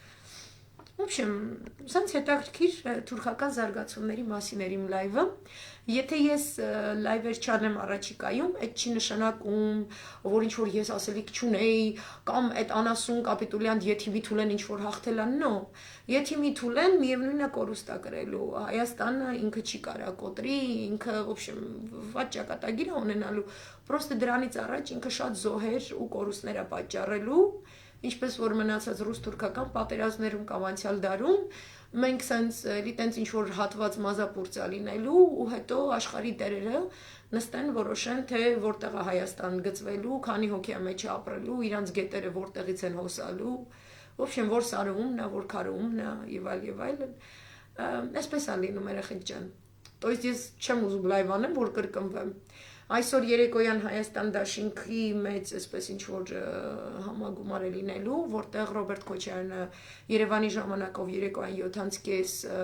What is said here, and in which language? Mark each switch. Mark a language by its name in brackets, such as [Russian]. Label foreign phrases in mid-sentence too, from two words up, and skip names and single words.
[Russian] В общем, [Armenian] սենց հետաքրքիր թուրքական զարգացումների մասին էր իմ լայվը։ Եթե ես լայվեր չանեմ առաջիկայում, այդ չի նշանակում, որ ինչ որ ես ասելիք չունեի, կամ այդ անասուն կապիտուլյանտ եթիմի թուլեն ինչ որ հաղթել են, նո։ Եթիմի թուլեն միևնույնն է կորուստ է կրելու։ Հայաստանը ինքը չի կարա կոտրի, ինքը, [Russian] в общем, [Armenian] վատ ճակատագիր է ունենալու։ Պրոստը դրանից առաջ ինքը շատ զոհեր ու կորուստներ է պատճառելու, ինչպես որ մնացած ռուս-թուրքական պատերազմներում կամ անցյալ դարում, մենք սենց տենց ինչ որ հատված մազապուրծա լինելու ու հետո աշխարհի տերերը նստեն որոշեն, թե որտեղ է Հայաստան գծվելու, քանի հոգի է մեջ ապրելու, իրանց գետերը որտեղից են հոսալու, [Russian] в общем, [Armenian] որ սարումն է, որ քարումն է եւ այլն։ Այսպես է լինում երեխեք ջան։ [Russian] То есть [Armenian] ես չեմ ուզում լայվ անեմ, որ կրկնվեմ։ Այսօր երեկոյան Հայաստան դաշինքի մեծ այսպես ինչ որ համագումար է լինելու, որտեղ Ռոբերտ Քոչարյանը Երևանի ժամանակով երեկոյան 7:30